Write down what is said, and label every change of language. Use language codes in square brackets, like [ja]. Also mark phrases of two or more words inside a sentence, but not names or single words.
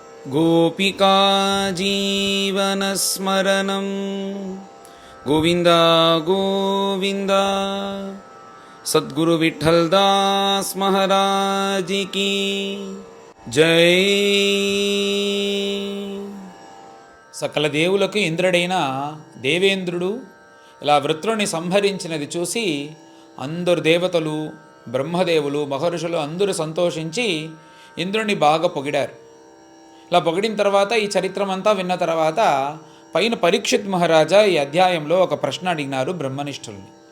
[sa] गोपिका जीवनस्मरणं गोविन्द गोविन्द। [hi] सद्गुरु विठ्ठलदास महाराज की जय। [te] సకల దేవులకు ఇంద్రుడైన దేవేంద్రుడు ఇలా వృత్రుని సంహరించినది చూసి అందరు దేవతలు, బ్రహ్మదేవులు, మహర్షులు అందరూ సంతోషించి ఇంద్రుని బాగా పొగిడారు. ఇలా పొగిడిన తర్వాత ఈ చరిత్రమంతా విన్న తర్వాత పైన పరీక్షిత్ మహారాజా ఈ అధ్యాయంలో ఒక ప్రశ్న అడిగినారు బ్రహ్మనిష్ఠుల్ని.